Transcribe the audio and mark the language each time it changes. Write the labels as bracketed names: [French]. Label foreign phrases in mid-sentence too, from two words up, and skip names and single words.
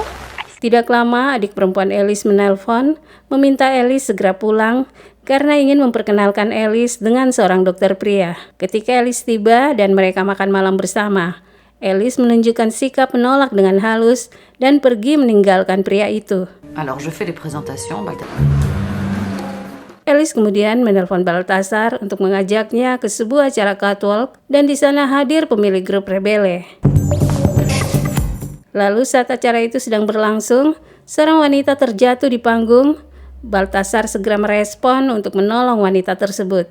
[Indonesian] Tidak lama, adik perempuan Alice menelpon, meminta Alice segera pulang karena ingin memperkenalkan Alice dengan seorang dokter pria. Ketika Alice tiba dan mereka makan malam bersama, Alice menunjukkan sikap menolak dengan halus dan pergi meninggalkan pria itu. [French] Alors je fais les présentations. [Indonesian] Alice kemudian menelpon Baltasar untuk mengajaknya ke sebuah acara catwalk dan di sana hadir pemilik grup Rebele. Lalu saat acara itu sedang berlangsung, seorang wanita terjatuh di panggung. Baltasar segera merespon untuk menolong wanita tersebut.